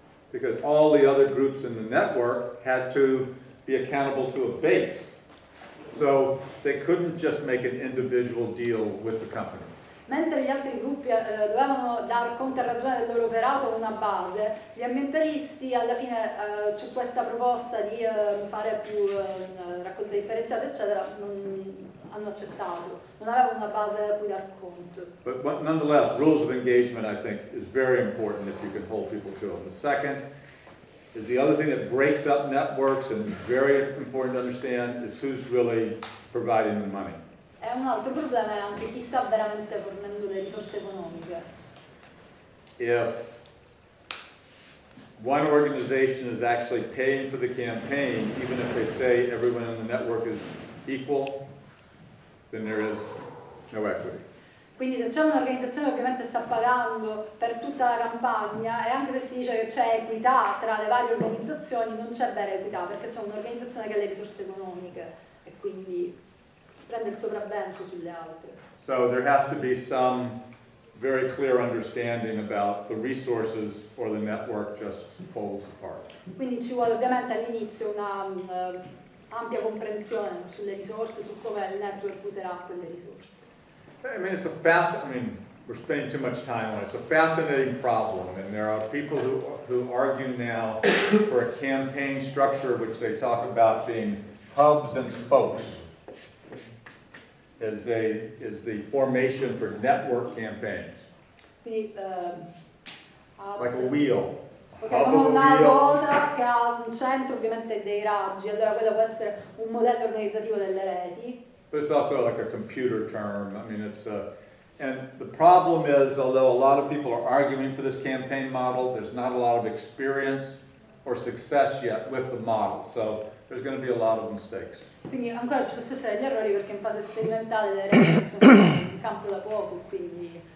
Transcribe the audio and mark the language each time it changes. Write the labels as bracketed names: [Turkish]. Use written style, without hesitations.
[English] Because all the other groups in the network had to be accountable to a base. So they couldn't just make an individual deal with the company. [Italian] Mentre gli altri gruppi dovevano dar conto e ragione del loro operato con una base, gli ambientalisti alla fine su questa proposta di fare più raccolta differenziata eccetera hanno accettato, non avevano una base da cui dar conto. [English] But nonetheless, rules of engagement I think is very important if you can hold people to them. The second is the other thing that breaks up networks and is very important to understand is who's really providing the money. [Italian] E un altro problema è anche chi sta veramente fornendo le risorse economiche. [English] If one organization is actually paying for the campaign, even if they say everyone in the network is equal, then there is no equity. [Italian] Quindi se c'è un'organizzazione che ovviamente sta pagando per tutta la campagna e anche se si dice che c'è equità tra le varie organizzazioni, non c'è vera equità perché c'è un'organizzazione che ha le risorse economiche e quindi prende il sopravvento sulle altre. [English] So there has to be some very clear understanding about the resources or the network just folds apart. [Italian] Quindi ci vuole ovviamente all'inizio una ampia comprensione sulle risorse, su come il network userà quelle risorse. [English] I mean, we're spending too much time on it. It's a fascinating problem, and there are people who argue now for a campaign structure which they talk about being hubs and spokes. Is the formation for network campaigns. [Italian] Quindi [English] like a wheel. [Italian] Ok, come una ruota che ha un centro ovviamente dei raggi, allora quello può essere un modello organizzativo delle reti. [English] But it's also like a computer term. I mean, it's and the problem is, although a lot of people are arguing for this campaign model, there's not a lot of experience or success yet with the model. So there's going to be a lot of mistakes. [Italian] Quindi ancora ci possono essere gli errori perché in fase sperimentale le reti sono in campo da poco, quindi